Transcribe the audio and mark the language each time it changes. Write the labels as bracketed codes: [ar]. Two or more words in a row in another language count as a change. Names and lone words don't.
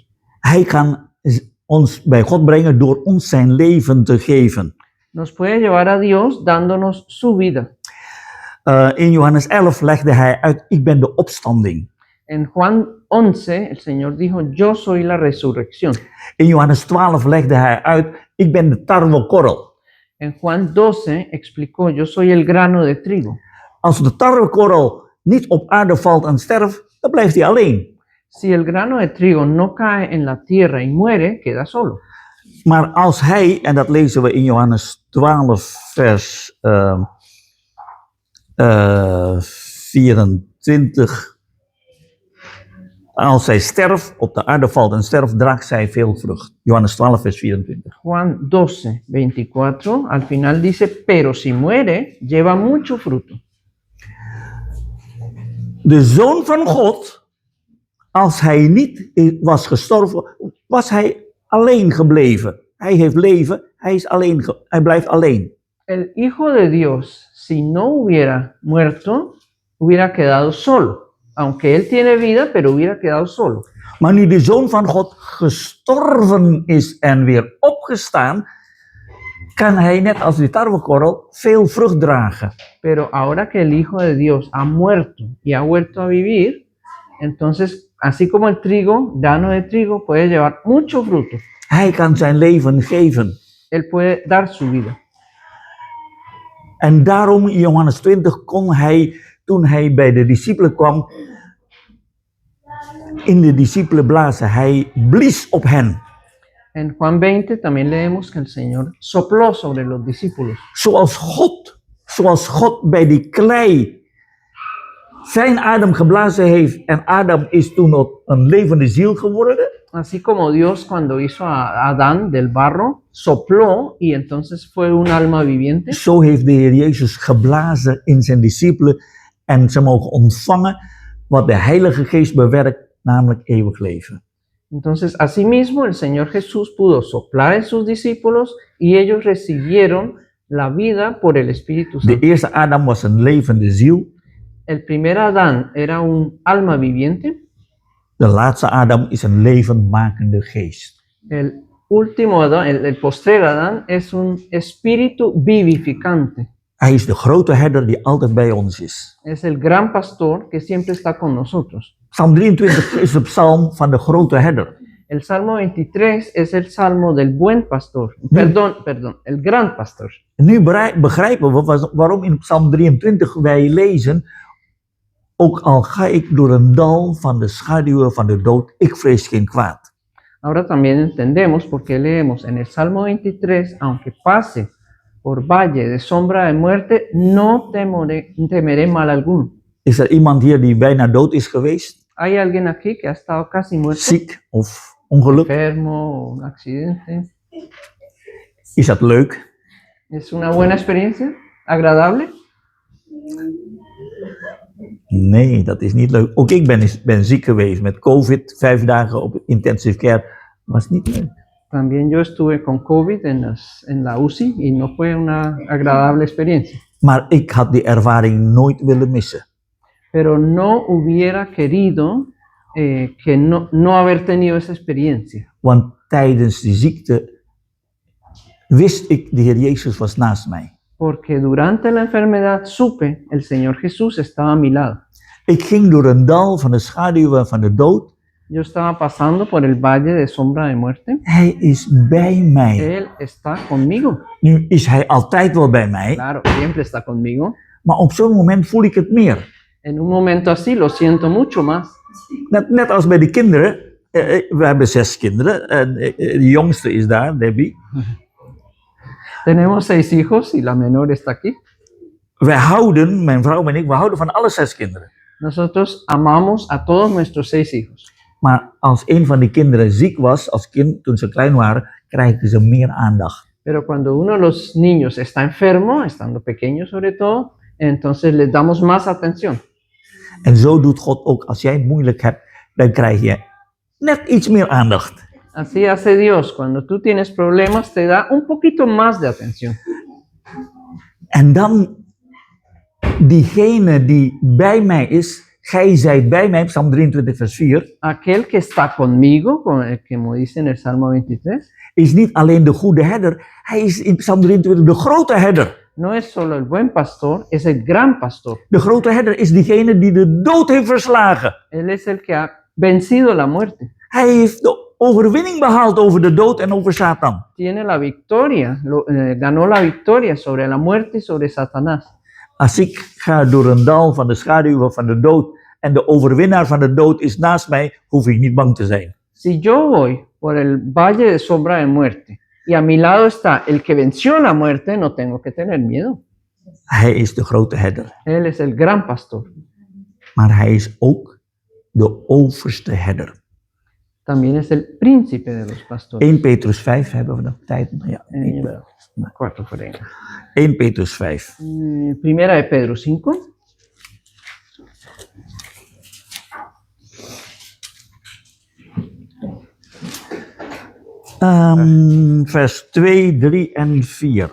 [nl] Hij kan ons bij God brengen door ons zijn leven te geven. [es] Nos puede llevar a Dios dándonos su vida. [nl] In Johannes 11 legde hij uit, ik ben de opstanding. [es] En Juan 11, el Señor dijo, yo soy la resurrección. [nl] In Johannes 12 legde hij uit, ik ben de tarwekorrel. [es] En Juan 12 explicó, yo soy el grano de trigo. [nl] Als de tarwekorrel niet op aarde valt en sterft, dan blijft hij alleen. [es] Si el grano de trigo no cae en la tierra y muere, queda solo. [nl] Maar als hij, en dat lezen we in Johannes 12 vers 24. Als zij sterft, op de aarde valt en sterft, draagt zij veel vrucht. Johannes 12 vers 24. [es] Juan 12, 24, al final dice, pero si muere, lleva mucho fruto. [nl] De Zoon van God, als hij niet was gestorven, was hij alleen gebleven. Hij heeft leven, hij blijft alleen. [es] El Hijo de Dios, si no hubiera muerto, hubiera quedado solo. Aunque él tiene vida, pero hubiera quedado solo. [nl] Maar nu de Zoon van God gestorven is en weer opgestaan, kan hij net als die tarwekorrel veel vrucht dragen. [es] Pero ahora que el Hijo de Dios ha muerto y ha vuelto a vivir, entonces, así como el trigo, grano de trigo, puede llevar mucho fruto. [nl] Hij kan zijn leven geven. [es] Él puede dar su vida. [nl] En daarom in Johannes 20 kon hij, toen hij bij de discipelen kwam, in de discipelen blazen. Hij blies op hen. [es] En Juan 20 también leemos que el Señor sopló sobre los discípulos. [nl] Zoals God bij die klei zijn adem geblazen heeft en Adam is toen op een levende ziel geworden. [es] Así como Dios cuando hizo a Adán del barro, sopló y entonces fue un alma viviente. [nl] Zo heeft de Heer Jezus geblazen in zijn discipelen en ze mogen ontvangen wat de Heilige Geest bewerkt, namelijk eeuwig leven. [es] Entonces, asimismo, el Señor Jesús pudo soplar en sus discípulos y ellos recibieron la vida por el Espíritu [nl] De [es] Santo. [nl] eerste Adam was een levende ziel. [es] El primer Adán era un alma viviente, [nl] De laatste Adam is een levendmakende geest. [es] el último Adán, el postrer Adán, es un espíritu vivificante. [nl] Hij is de grote herder die altijd bij ons is. [es] Es el gran pastor que siempre está con nosotros. [nl] Psalm 23 is de psalm van de grote herder. [es] El Salmo 23 es el salmo del buen pastor. Perdón, el gran pastor. [nl] En nu begrijpen we waarom in Psalm 23 wij lezen: ook al ga ik door een dal van de schaduwen van de dood, ik vrees geen kwaad. [es] Ahora también entendemos por qué leemos en el Salmo 23, aunque pase por valle de sombra de muerte, no temeré mal alguno. [nl] Is er iemand hier die bijna dood is geweest? [es] ¿Hay alguien aquí que ha estado casi muerto? [nl] Ziek of ongeluk? [es] Enfermo o un accidente. [nl] Is dat leuk? [es] ¿Es una buena experiencia? ¿Agradable? [nl] Nee, dat is niet leuk. Ook ik ben ziek geweest met COVID, 5 dagen op intensive care. Was niet leuk. [es] También yo estuve con COVID en la UCI y no fue una agradable experiencia. [nl] Maar ik had die ervaring nooit willen missen. [es] Pero no hubiera querido que no haber tenido esa experiencia. [nl] Want tijdens die ziekte wist ik, de Heer Jezus was naast mij. [es] Porque durante la enfermedad supe, el Señor Jesús estaba a mi lado. [nl] Ik ging door een dal van de schaduwen van de dood. [es] Yo estaba pasando por el valle de sombra de muerte. [nl] Hij is bij mij. [es] Él está conmigo. [nl] Nu is hij altijd wel bij mij, [es] Claro, siempre está conmigo. [nl] maar op zo'n moment voel ik het meer. [es] En un momento así lo siento mucho más. [nl] Net als bij de kinderen. We hebben 6 kinderen. En de jongste is daar, Debbie. [es] Tenemos 6 hijos y la menor está aquí. [nl] Wij houden, mijn vrouw en ik, we houden van alle 6 kinderen. [es] Nosotros amamos a todos nuestros 6 hijos. [nl] Maar als een van die kinderen ziek was, als kind, toen ze klein waren, krijgen ze meer aandacht. [es] Pero cuando uno de los niños está enfermo, estando pequeño sobre todo, entonces les damos más atención. [nl] En zo doet God ook. Als jij het moeilijk hebt, dan krijg je net iets meer aandacht. [es] Así hace Dios. Cuando tú tienes problemas, te da un poquito más de atención. [nl] En dan, diegene die bij mij is, gij zijt bij mij, Psalm 23 vers 4, [es] Aquel que está conmigo, como dice en el Salmo 23, [nl] is niet alleen de goede herder, hij is in Psalm 23 de grote herder. [es] no es solo el buen pastor, es el gran pastor. [nl] De grote herder is diegene die de dood heeft verslagen. [es] Él es el que ha vencido la muerte. [nl] Hij heeft de overwinning behaald over de dood en over Satan. [es] Tiene la victoria, ganó la victoria sobre la muerte y sobre Satanás. [nl] Als ik ga door een dal van de schaduwen van de dood en de overwinnaar van de dood is naast mij, hoef ik niet bang te zijn. [es] Si yo voy por el valle de sombra de muerte y a mi lado está el que venció la muerte, no tengo que tener miedo. [nl] Hij is de grote herder. [es] Él es el gran pastor. [nl] Maar hij is ook de overste herder. [es] También es el príncipe de los pastores. [nl] 1 Petrus 5 hebben we nog tijd. Ja, ik wel. [es] 4 por ahí. [nl] 1 Petrus 5. [es] Primera de Pedro 5. [nl] Vers 2, 3 en 4.